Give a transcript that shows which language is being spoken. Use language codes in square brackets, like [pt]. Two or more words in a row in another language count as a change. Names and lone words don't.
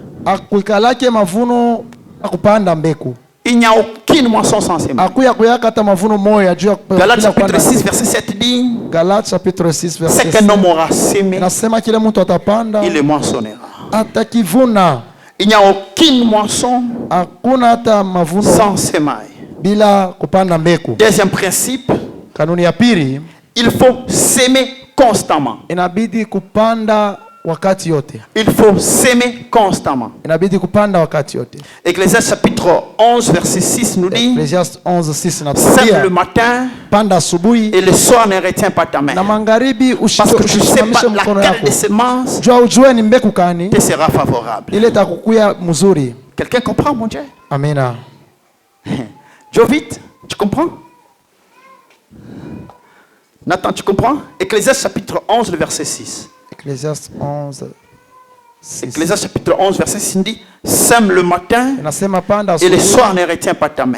[fr] Il n'y a aucune moisson sans semailles. Galates chapitre 6 verset 7 dit, c'est qu'un homme aura sémé, il le moissonnera. Il n'y a aucune moisson sans semailles. [sw] bila kupanda mbegu. [fr] Deuxième principe, [sw] kanuni ya pili, [fr] il faut s'aimer constamment. [sw] Inabidi kupanda wakati yote. [fr] Il faut s'aimer constamment. [sw] Inabidi kupanda wakati yote. [fr] Ecclésiaste chapitre 11 verset 6 nous dit, [sw] Ecclésiaste 11:6 [fr] sème le matin [sw] panda asubuhi [fr] et le soir ne retient pas ta main. [sw] Na magharibi [fr] parce que tu sais pas laquelle de semences te sera favorable. [sw] Ile itakukuya mzuri. [fr] Quelqu'un comprend, mon Dieu? [sw] Amina. [fr] Jovite, tu comprends? Nathan, tu comprends? Ecclésiaste chapitre 11, le verset 6. Ecclésiaste 11. Ecclésiaste chapitre 11, verset 6 dit, sème le matin et le soir ne retient pas ta main.